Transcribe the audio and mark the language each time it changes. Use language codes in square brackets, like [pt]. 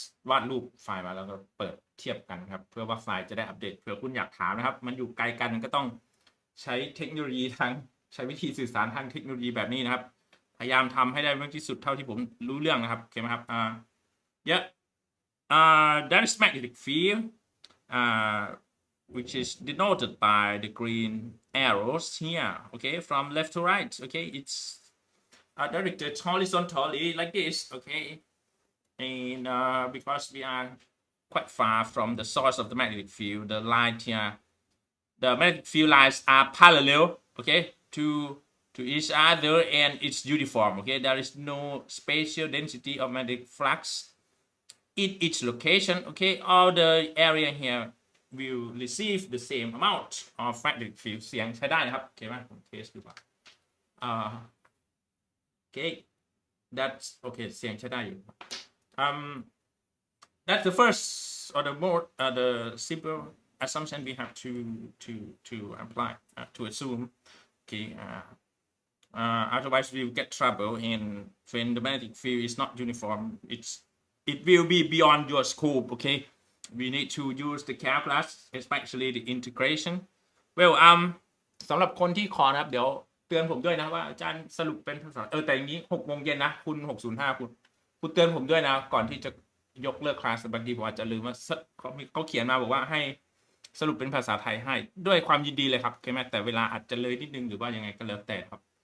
[th] วาดรูปไฟล์มาแล้วก็เปิดเทียบกันครับเพื่อว่าไฟล์จะได้อัปเดตเผื่อคุณอยากถามนะครับมันอยู่ไกลกันก็ต้องใช้เทคโนโลยีใช้วิธีสื่อสารทางเทคโนโลยีแบบนี้นะครับพยายามทำให้ได้มากที่สุดเท่าที่ผมรู้เรื่องนะครับโอเคไหมครับ [en] yeah that is magnetic field which is denoted by the green arrows here. Okay, from left to right. Okay, it's directed horizontally like this. Okay, and because we are quite far from the source of the magnetic field, the line here, the magnetic field lines are parallel. Okay, to each other, and it's uniform. Okay, there is no spatial density of magnetic flux in each location. Okay, all the area here will receive the same amount of magnetic field [th] เสียงใช้ได้นะครับโอเคไหมผมเทสดูก่อน [en] okay that's okay [th] เสียงใช้ได้อยู่ [en] that's the first or the more the simple assumption we have to apply to assume. Okay, otherwise we will get trouble, and when the magnetic field is not uniform, it will be beyond your scope. Okay, we need to use the calculus, especially the integration. [th] Well, สำหรับคนที่ขอนะครับเดี๋ยวเตือนผมด้วยนะว่าอาจารย์สรุปเป็นภาษาแต่อย่างนี้6 โมงเย็นนะคุณ605คุณเตือนผมด้วยนะก่อนที่จะยกเลิกคลาสบางทีผมอาจจะลืมว่าเขาเขียนมาบอกว่าให้สรุปเป็นภาษาไทยให้ด้วยความยินดีเลยครับโอเคไหมแต่เวลาอาจจะเลยนิดนึงหรือว่ายังไงก็แล้วแต่ครับ